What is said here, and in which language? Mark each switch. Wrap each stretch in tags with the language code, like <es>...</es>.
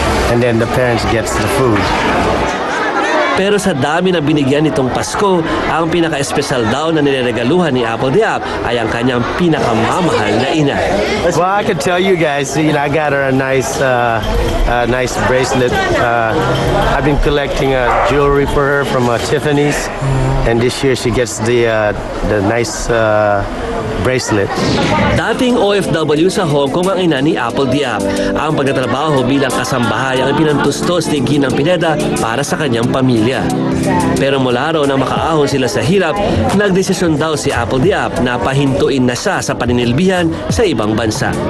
<en>And then the parents gets the food.</en> <tl>Pero sa dami na binigyan nitong Pasko, ang pinaka-espesyal daw na nireregaluhan ni Applediap ay ang kanyang pinakamamahal na ina.</tl> <en>Well, I can tell you guys, you know, I got her a nice bracelet. I've been collecting jewelry for her from Tiffany's, and this year she gets the nice bracelet.</en> <tl>Dating OFW sa Hong Kong ang ina ni Applediap. Ang pagtatrabaho bilang kasambahay ang pinantustos ni Ginang Pineda para sa kanyang pamilya. Pero mula raw nang makaahon sila sa hirap, nagdesisyon daw si Applediap na pahintuin na siya sa paninilbihan sa ibang bansa.</tl>